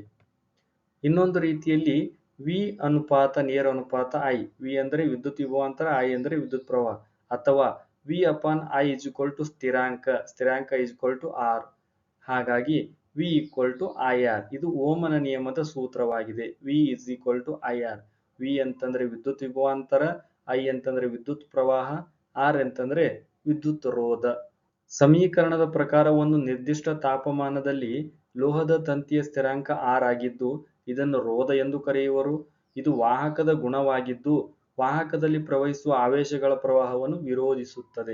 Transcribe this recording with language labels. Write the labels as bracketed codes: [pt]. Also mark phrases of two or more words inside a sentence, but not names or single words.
[kn] ಇನ್ನೊಂದು ರೀತಿಯಲ್ಲಿ V ಅನುಪಾತ ನೇರ ಅನುಪಾತ I. V ಅಂದರೆ ವಿದ್ಯುತ್ ವಿಭವಾಂತರ, I ಅಂದರೆ ವಿದ್ಯುತ್ ಪ್ರವಾಹ. ಅಥವಾ V/I ಸ್ಥಿರಾಂಕ, ಸ್ಥಿರಾಂಕ R. ಹಾಗಾಗಿ V/IR. ಇದು ಓಮನ ನಿಯಮದ ಸೂತ್ರವಾಗಿದೆ. V/IR. V ಅಂತಂದ್ರೆ ವಿದ್ಯುತ್ ವಿಭವಾಂತರ, I ಅಂತಂದ್ರೆ ವಿದ್ಯುತ್ ಪ್ರವಾಹ, R ಅಂತಂದ್ರೆ ವಿದ್ಯುತ್ ರೋಧ. ಸಮೀಕರಣದ ಪ್ರಕಾರ ಒಂದು ನಿರ್ದಿಷ್ಟ ತಾಪಮಾನದಲ್ಲಿ ಲೋಹದ ತಂತಿಯ ಸ್ಥಿರಾಂಕ R ಆಗಿದ್ದು ಇದನ್ನು ರೋಧ ಎಂದು ಕರೆಯುವರು. ಇದು ವಾಹಕದ ಗುಣವಾಗಿದ್ದು ವಾಹಕದಲ್ಲಿ ಪ್ರವಹಿಸುವ ಆವೇಶಗಳ ಪ್ರವಾಹವನ್ನು ವಿರೋಧಿಸುತ್ತದೆ.